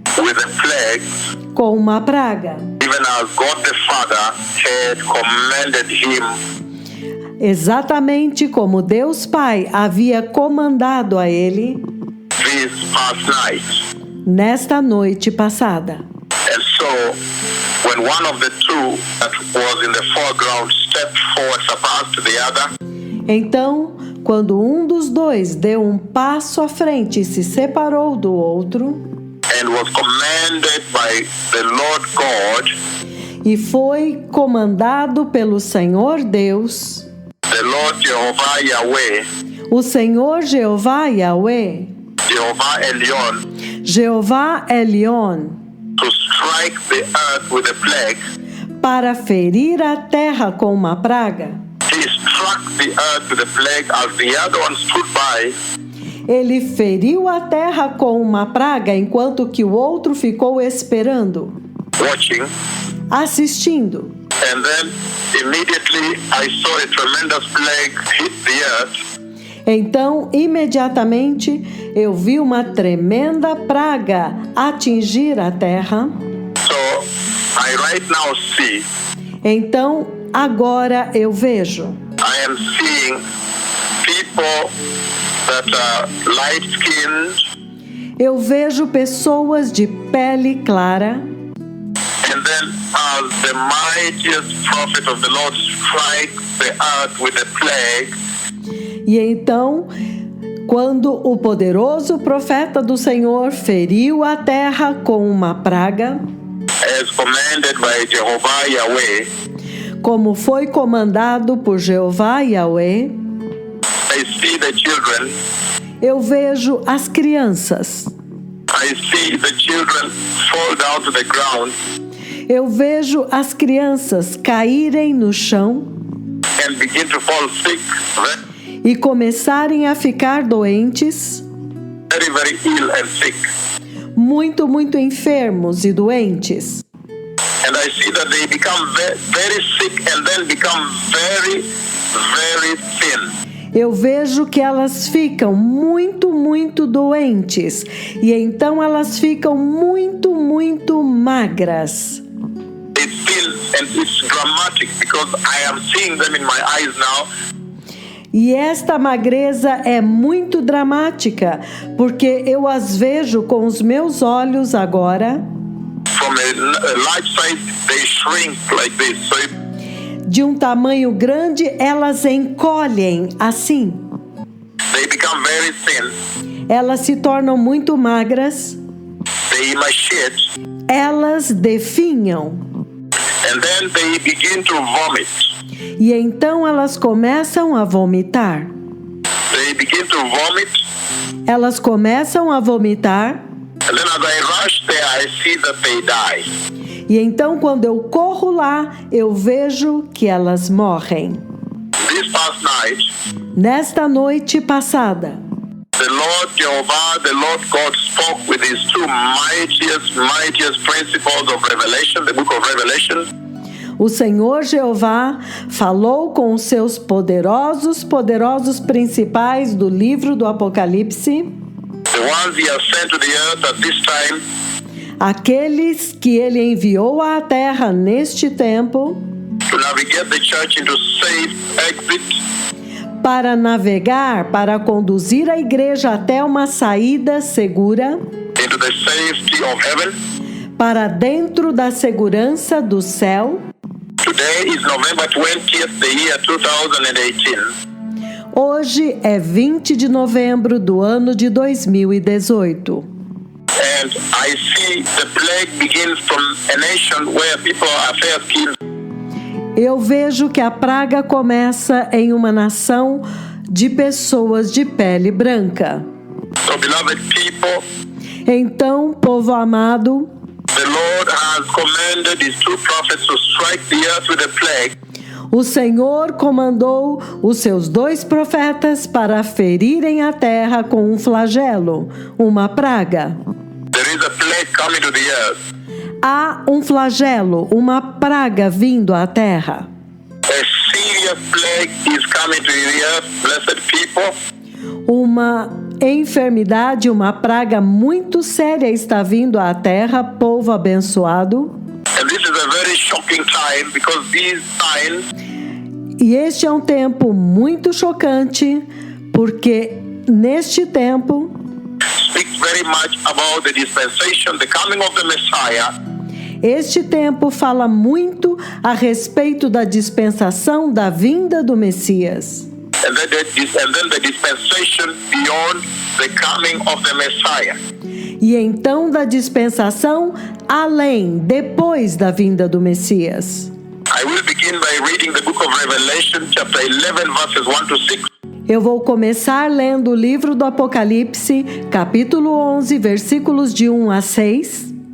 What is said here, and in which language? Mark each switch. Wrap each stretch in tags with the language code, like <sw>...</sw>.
<en>with a plague,</en> <pt>com uma praga,</pt> <en>even as God the Father had commanded him</en> <pt>exatamente como Deus Pai havia comandado a ele</pt> <en>this past night.</en> <pt>nesta noite passada.</pt> <en>And so, when one of the two that was in the foreground stepped forward, surpassed the other,</en> <pt>Então, quando um dos dois deu um passo à frente e se separou do outro,</pt> <en>and was commanded by the Lord God,</en> <pt>e foi comandado pelo Senhor Deus,</pt> <en>the Lord Jehovah Yahweh,</en> <pt>o Senhor Jeová Yahweh,</pt> <en>Jehovah Elion,</en> <pt>Jeová Elion,</pt> <en>to strike the earth with a plague,</en> <pt>para ferir a terra com uma praga.</pt> <en>he struck the earth with a plague as the other one stood by,</en> <pt>Ele feriu a terra com uma praga, enquanto que o outro ficou esperando,</pt> <en>watching.</en> <pt>assistindo.</pt> <en>And then immediately I saw a tremendous plague hit the earth,</en> <pt>Então, imediatamente, eu vi uma tremenda praga atingir a terra,</pt> <en>I right now see,</en> <pt>Então, agora eu vejo.</pt> <en>I am seeing people that are light-skinned,</en> <pt>Eu vejo pessoas de pele clara.</pt> <en>and then as the mightiest prophet of the Lord strikes the earth with a plague,</en> <pt>E então, quando o poderoso profeta do Senhor feriu a terra com uma praga,</pt> <en>as commanded by Jehovah Yahweh,</en> <pt>como foi comandado por Jeová Yahweh,</pt> <en>I see the children,</en> <pt>eu vejo as crianças.</pt> <en>I see the children fall down to the ground</en> <pt>Eu vejo as crianças caírem no chão</pt> <en>and begin to fall sick,</en> <pt>e começarem a ficar doentes,</pt> <en>very, very ill and sick.</en> <pt>muito, muito enfermos e doentes.</pt> <en>And I see that they become very sick and then become very, very thin.</en> <pt>Eu vejo que elas ficam muito, muito doentes e então elas ficam muito, muito magras.</pt> <en>It's thin and it's dramatic because I am seeing them in my eyes now.</en> <pt>E esta magreza é muito dramática, porque eu as vejo com os meus olhos agora.</pt> <en>From a large size, they shrink like this. So</en> <pt>De um tamanho grande, elas encolhem assim.</pt> <en>they become very thin.</en> <pt>Elas se tornam muito magras,</pt> <en>They emaciate.</en> <pt>elas definham.</pt> <en>And then they begin to vomit.</en> <pt>E então elas começam a vomitar.</pt> <en>They begin to vomit.</en> <pt>Elas começam a vomitar.</pt> <en>And then as I rush there, I see that they die.</en> <pt>E então, quando eu corro lá, eu vejo que elas morrem.</pt> <en>This past night,</en> <pt>Nesta noite passada,</pt> <en>the Lord Jehovah, the Lord God spoke with his two mightiest principles of Revelation, the book of Revelation.</en> <pt>o Senhor Jeová falou com os seus poderosos principais do livro do Apocalipse,</pt> <en>The ones he has sent to the earth at this time,</en> <pt>aqueles que ele enviou à terra neste tempo,</pt> <en>to navigate the church into safe exit,</en> <pt>para navegar, para conduzir a igreja até uma saída segura,</pt> <en>into the safety of heaven.</en> <pt>para dentro da segurança do céu.</pt> <en>Today is November 20th, the year 2018.</en> <pt>Hoje é 20 de novembro do ano de 2018.</pt> <en>And I see the plague begins from a nation where people are fair-skinned.</en> <pt>Eu vejo que a praga começa em uma nação de pessoas de pele branca.</pt> <en>So, beloved people,</en> <pt>Então, povo amado,</pt> <en>the Lord has commanded his two prophets to strike the earth with a plague.</en> <pt>o Senhor comandou os seus 2 profetas para ferirem a terra com um flagelo, uma praga.</pt> <en>There is a plague coming to the earth.</en> <pt>Há um flagelo, uma praga vindo à terra.</pt> <en>A serious plague is coming to the earth, blessed people.</en> <pt>Uma enfermidade, uma praga muito séria está vindo à terra, povo abençoado.</pt> <en>And this is a very shocking time because these signs</en> <pt>E este é um tempo muito chocante, porque neste tempo</pt> <en>speak very much about the dispensation, the coming of the Messiah,</en> <pt>este tempo fala muito a respeito da dispensação da vinda do Messias.</pt> <en>and then the dispensation beyond the coming of the Messiah.</en> <pt>E então da dispensação além, depois da vinda do Messias.</pt> <en>I will begin by reading the book of Revelation, chapter 11, verses 1 to 6.</en> <pt>Eu vou começar lendo o livro do Apocalipse, capítulo 11, versículos de 1 a 6,</pt>